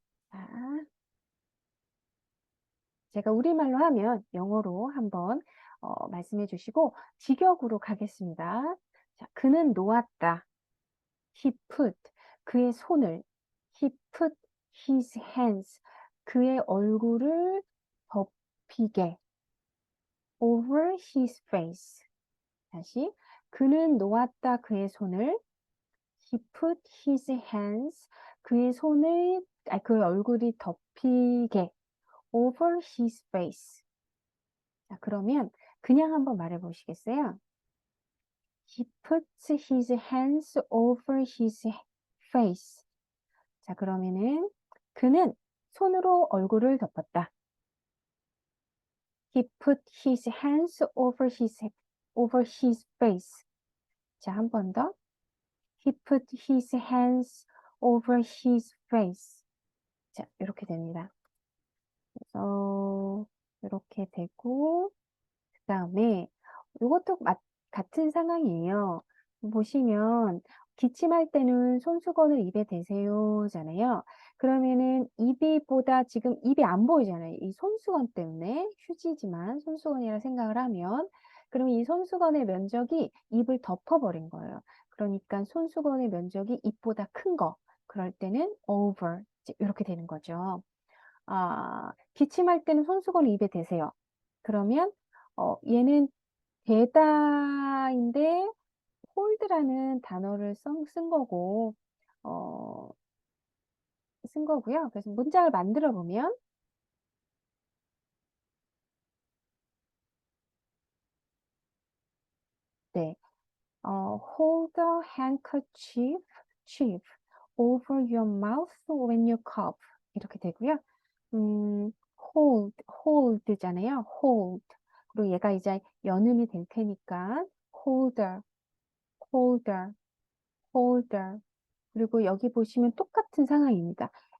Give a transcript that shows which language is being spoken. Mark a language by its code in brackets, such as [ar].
[ko] 자, 제가 우리말로 하면 영어로 한번 말씀해 주시고 직역으로 가겠습니다. 자, 그는 놓았다. [en] He put [ko] 그의 손을 [en] He put his hands [ko] 그의 얼굴을 덮이게 [en] over his face. [ko] 다시 그는 놓았다 그의 손을 [en] He put his hands [ko] 그의 손을 그의 얼굴이 덮이게 [en] over his face. [ko] 자, 그러면 그냥 한번 말해 보시겠어요? [en] He puts his hands over his face. [ko] 자, 그러면은 그는 손으로 얼굴을 덮었다. [en] He put his hands over his face. [ko] 자, 한 번 더. [en] He put his hands over his face. [ko] 자, 이렇게 됩니다. 그래서 이렇게 되고 그다음에 이것도 같은 상황이에요. 보시면 기침할 때는 손수건을 입에 대세요잖아요. 그러면은 입이보다 지금 입이 안 보이잖아요. 이 손수건 때문에 휴지지만 손수건이라 생각을 하면 그러면 이 손수건의 면적이 입을 덮어버린 거예요. 그러니까 손수건의 면적이 입보다 큰 거. 그럴 때는 over 이렇게 되는 거죠. 기침할 때는 손수건을 입에 대세요. 그러면 얘는 대다인데 홀드라는 단어를 쓴 거고 어, 쓴 거고요. 그래서 문장을 만들어 보면 네, [en] hold a handkerchief chief over your mouth when you cough [ko] 이렇게 되고요. [en] hold잖아요. hold. [ko] 그리고 얘가 이제 연음이 될 테니까 holder, holder, holder. 그리고 여기 보시면 똑같은 상황입니다.